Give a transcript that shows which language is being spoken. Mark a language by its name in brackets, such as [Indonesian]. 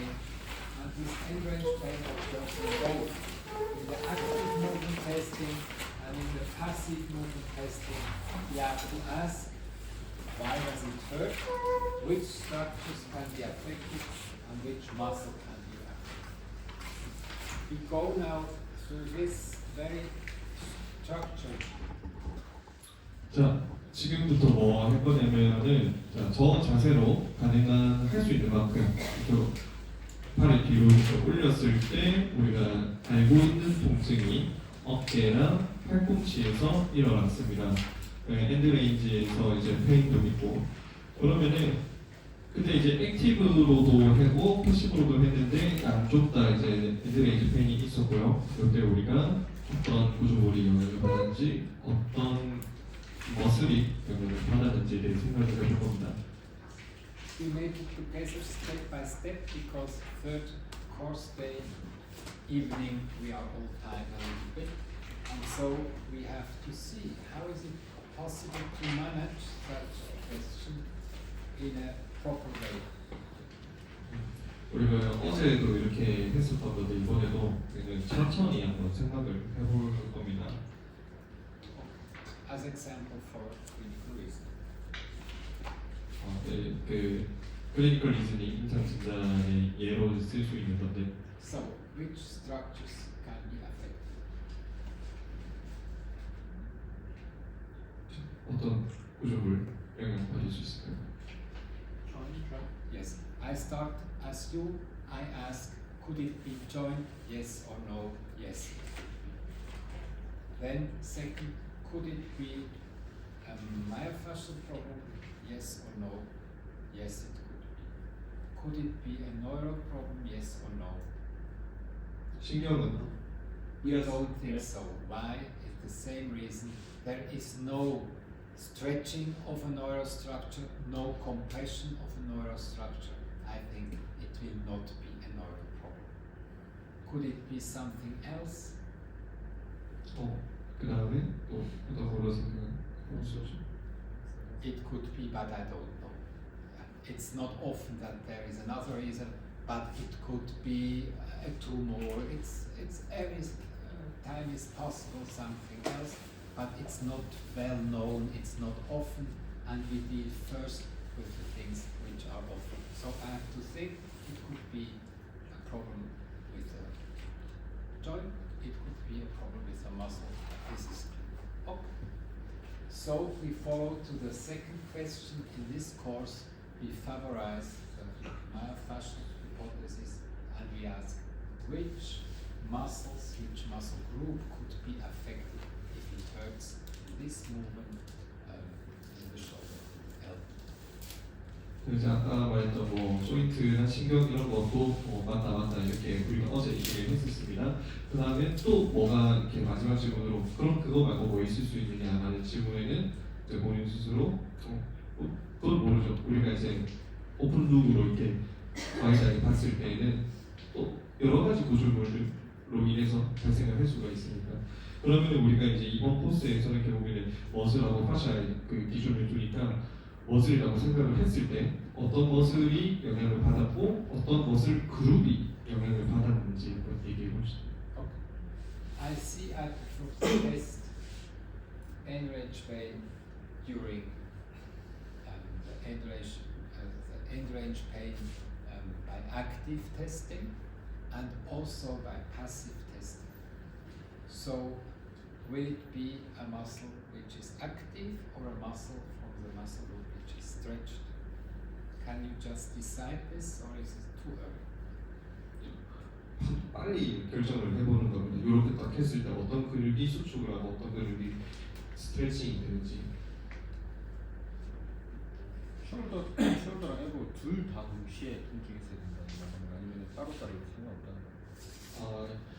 [English] end range pain occurs in both in the active movement testing and in the passive movement testing. We have to ask, why does it hurt? Which structures can be affected and which muscle can be affected? We go now through this very structured. [Korean] 자, 지금부터 뭐 할 거냐면은 저 자세로 가능한 할 수 있는 만큼 이렇게 팔을 뒤로 올렸을 때 우리가 알고 있는 통증이 어깨랑 팔꿈치에서 일어났습니다. 엔드레인지에서 이제 페인도 있고 그러면은 근데 이제 액티브로도 하고 패시브로도 했는데 양쪽 다 이제 엔드레인지 페인이 있었고요. 그때 우리가 어떤 구조물이 영향을 받았는지 어떤 머슬이 영향을 받았는지에 대해 생각을 해볼 겁니다. [English] We made it together step by step because third course day evening we are all tired a little bit, and so we have to see how is it possible to manage that question in a proper way. [Korean] 우리가 어제도 이렇게 했었던 건데 이번에도 그냥 천천히 한번 생각을 해볼 겁니다. [English] As example for clinical reason. [Korean] 네, 그 클리니컬 리즈닝 임상 진단의 예로 쓸 수 있는 건데. [English] So, which structures can be affected? [Korean] 어떤 구조물 영향받을 수 있을까요? [English] Yes, I start as you. I ask, could it be joint? Yes or no? Yes. Then second, could it be a myofascial problem? Yes or no? Yes, it could be. Could it be a neural problem? Yes or no? [Korean] 신경은 [English] We don't think so. Why? It's the same reason. There is no stretching of a neural structure, no compression of a neural structure. I think it will not be a neural problem. Could it be something else? [Korean] 그 다음에 또 어떤 걸로 생각할 수 없죠? [English] It could be, but I don't know. It's not often that there is another reason, but it could be a tumor. It's every time is possible something else, but it's not well known. It's not often, and we deal first with the things which are often. So I have to think it could be a problem with a joint. It could be a problem with a muscle. This is clear. Okay. So we follow to the second question in this course. We favorize the myofascial hypothesis and we ask which muscles, which muscle group could be affected if it hurts in this movement in the shoulder, elbow. [Korean] 그래서 아까 말했던 뭐 조인트나 신경 이런 것도 맞다 이렇게 우리가 어제 얘기를 했었습니다. 그 다음에 또 뭐가 이렇게 마지막 질문으로 그럼 그거 말고 뭐 있을 수 있느냐라는 질문에는 이제 본인 스스로 그건 모르죠. 우리가 이제 오픈룩으로 이렇게 과외자에게 봤을 때에는 또 여러 가지 구조물로 인해서 발생을 할 수가 있으니까 그러면 우리가 이제 이번 코스에서는 결국에는 머슬하고 파샤의 그 기준을 두니까 머슬이라고 생각을 했을 때 어떤 머슬이 영향을 받았고 어떤 머슬 그룹이 영향을 받았는지 한번 얘기해 봅시다. [English] I see at the test end-range pain during the end-range pain by active testing and also by passive testing. So, will it be a muscle which is active or a muscle from the muscle group which is stretched? Can you just decide this or is it too early? [Korean] 빨리 결정을 해보는 겁니다. 이렇게 딱 했을 때 어떤 근육이 수축을 하고 어떤 근육이 스트레칭이 되는지. 숄더랑 엘보 둘 다 동시에 통증이 있어야 된다는 건가요? 아니면 따로따로 상관없다는 건가요?